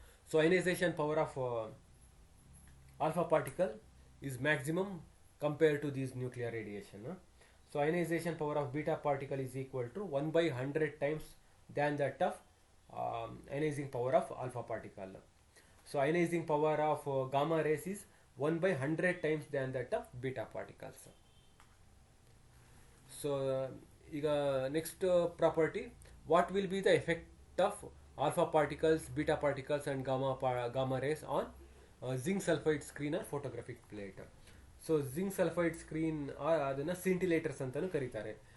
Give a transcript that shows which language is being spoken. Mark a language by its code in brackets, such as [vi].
[en] So ionization power of alpha particle is maximum compare to these nuclear radiation. So ionization power of beta particle is equal to 1/100 times than that of ionizing power of alpha particle. So ionizing power of gamma rays is 1/100 times than that of beta particles. So ಈಗ next property, what will be the effect of alpha particles, beta particles and gamma rays on zinc sulphide screen or photographic plate. [kn] So zinc sulphide screen ಅದನ್ನು ಸಿಂಟಿಲೇಟರ್ಸ್ ಅಂತಲೂ ಕರೀತಾರೆ.